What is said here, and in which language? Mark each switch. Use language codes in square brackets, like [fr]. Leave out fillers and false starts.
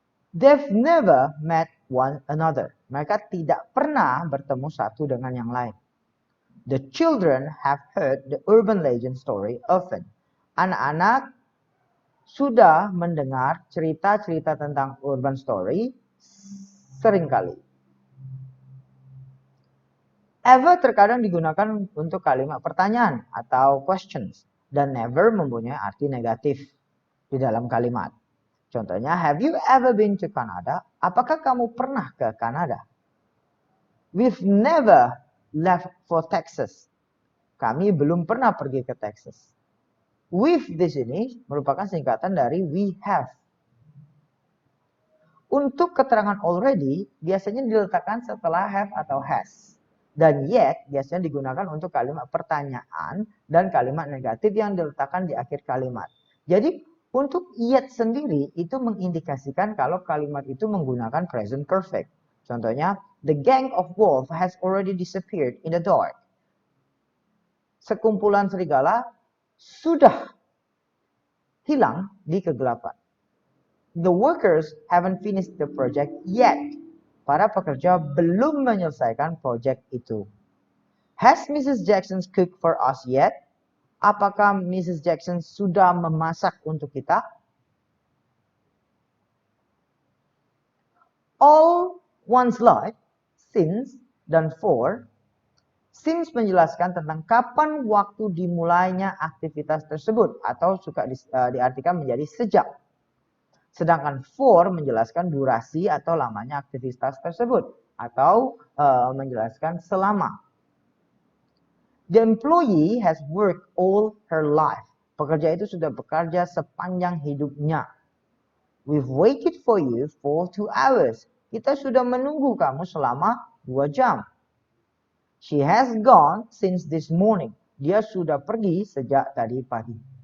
[en] They've never met one another. [id] Mereka tidak pernah bertemu satu dengan yang lain. [en] The children have heard the urban legend story often. [id] Anak-anak sudah mendengar cerita-cerita tentang urban story seringkali. Ever terkadang digunakan untuk kalimat pertanyaan atau questions. Dan never mempunyai arti negatif di dalam kalimat. Contohnya, [en] have you ever been to Canada? [id] Apakah kamu pernah ke Kanada? [en] We've never left for Texas. [id] Kami belum pernah pergi ke Texas. With di sini merupakan singkatan dari we have. Untuk keterangan already biasanya diletakkan setelah have atau has. Dan yet biasanya digunakan untuk kalimat pertanyaan dan kalimat negatif yang diletakkan di akhir kalimat. Jadi untuk yet sendiri itu mengindikasikan kalau kalimat itu menggunakan present perfect. Contohnya, [en] the gang of wolves has already disappeared in the dark. [id] Sekumpulan serigala sudah hilang di kegelapan. [en] The workers haven't finished the project yet. [id] Para pekerja belum menyelesaikan project itu. [en] Has Mrs. Jackson cooked for us yet? [id] Apakah Mrs. Jackson sudah memasak untuk kita? [en] All one's life, since, dan for. [id] Since menjelaskan tentang kapan waktu dimulainya aktivitas tersebut atau suka diartikan menjadi sejak. Sedangkan for menjelaskan durasi atau lamanya aktivitas tersebut atau menjelaskan selama. [en] The employee has worked all her life. [id] Pekerja itu sudah bekerja sepanjang hidupnya. [en] We've waited for you for 2 hours. [id] Kita sudah menunggu kamu selama 2 jam. [en] She has gone since this morning. [id] Dia sudah pergi sejak tadi pagi.